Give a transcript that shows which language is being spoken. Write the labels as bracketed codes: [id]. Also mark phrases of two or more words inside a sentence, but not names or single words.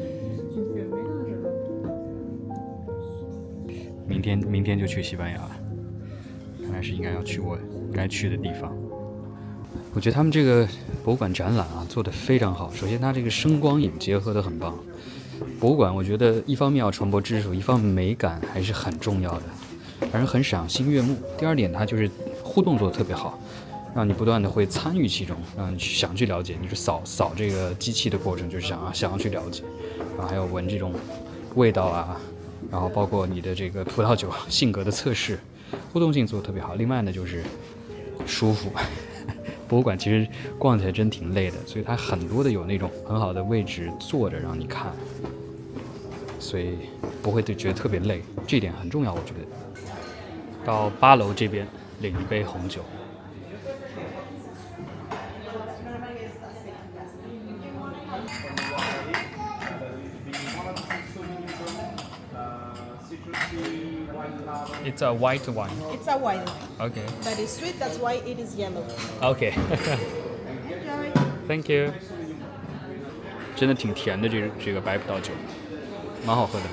[zh] 明天就去西班牙了，看来是应该要去我該去的地方。我覺得他們這個博物館展覽啊做得非常好。首先，它這個聲光影結合得很棒。博物館我覺得一方面要傳播知識，一方面美感還是很重要的，讓人很賞心悅目。第二點，它就是互動做得特別好。讓你不斷的會參與其中，讓你想去了解。你是掃這個機器的過程，就是想要去了解，然後還有聞這種味道啊，然後包括你的這個葡萄酒性格的測試，互動性做得特別好。另外呢，就是舒服。博物館其實逛起來真挺累的，所以它很多的有那種很好的位置坐着讓你看，所以不會覺得特別累，這一點很重要，我覺得。到8樓這邊領一杯紅酒。 [en] It's a white wine. It's a white wine. Okay. But it's sweet, that's why it is yellow. Okay. Thank you. [zh] 真的挺甜的，這個白葡萄酒，蠻好喝的。